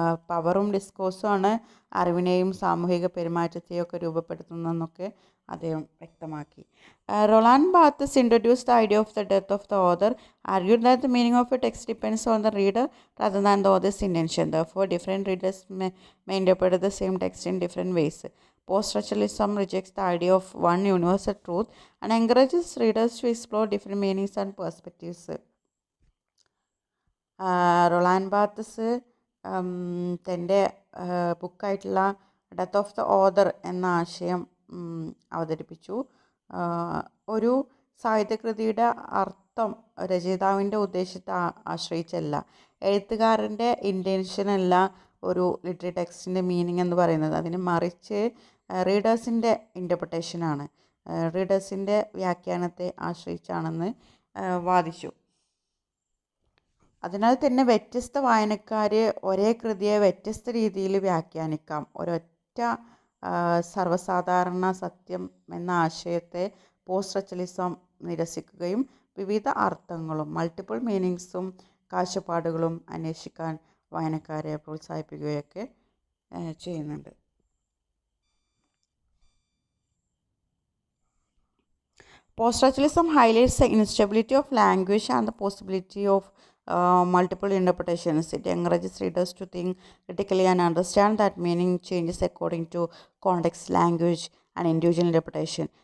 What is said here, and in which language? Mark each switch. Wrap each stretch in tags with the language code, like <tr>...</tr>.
<ml>പവറും ഡിസ്കോഴ്സുമാണ് അറിവിനെയും സാമൂഹിക പെരുമാറ്റത്തെയും ഒക്കെ രൂപപ്പെടുത്തുന്നതെന്നൊക്കെ അദ്ദേഹം വ്യക്തമാക്കി.</ml> <en>Roland Barthes introduced the idea of the death of the author, argued that the meaning of a text depends on the reader rather than the author's intention. Therefore, different readers may interpret the same text in different ways. Post-structuralism rejects the idea of one universal truth and encourages readers to explore different meanings and perspectives.</en> <ml>റൊളാൻഡ് ബാർത്തസ് തൻ്റെ ബുക്കായിട്ടുള്ള death of the author എന്ന ആശയം അവതരിപ്പിച്ചു. ഒരു സാഹിത്യകൃതിയുടെ അർത്ഥം രചയിതാവിൻ്റെ ഉദ്ദേശത്തെ ആശ്രയിച്ചല്ല, എഴുത്തുകാരൻ്റെ ഇൻറ്റൻഷനല്ല ഒരു literary ടെക്സ്റ്റിൻ്റെ meaning എന്ന് പറയുന്നത്, അതിന് മറിച്ച് റീഡേഴ്സിൻ്റെ ഇൻ്റർപ്രിട്ടേഷനാണ്, റീഡേഴ്സിൻ്റെ വ്യാഖ്യാനത്തെ ആശ്രയിച്ചാണെന്ന് വാദിച്ചു. അതിനാൽ തന്നെ വ്യത്യസ്ത വായനക്കാർ ഒരേ കൃതിയെ വ്യത്യസ്ത രീതിയിൽ വ്യാഖ്യാനിക്കാം. ഒരൊറ്റ സർവ്വസാധാരണ സത്യം എന്ന ആശയത്തെ പോസ്റ്റ് സ്ട്രക്ചറലിസം നിരസിക്കുകയും വിവിധ അർത്ഥങ്ങളും മൾട്ടിപ്പിൾ മീനിങ്സും കാഴ്ചപ്പാടുകളും അന്വേഷിക്കാൻ വായനക്കാരെ പ്രോത്സാഹിപ്പിക്കുകയൊക്കെ ചെയ്യുന്നുണ്ട്.</ml> <en>Post-structuralism highlights the instability of language and the possibility of multiple interpretations. It encourages readers to think critically and understand that meaning changes according to context, language, and individual interpretation.</en>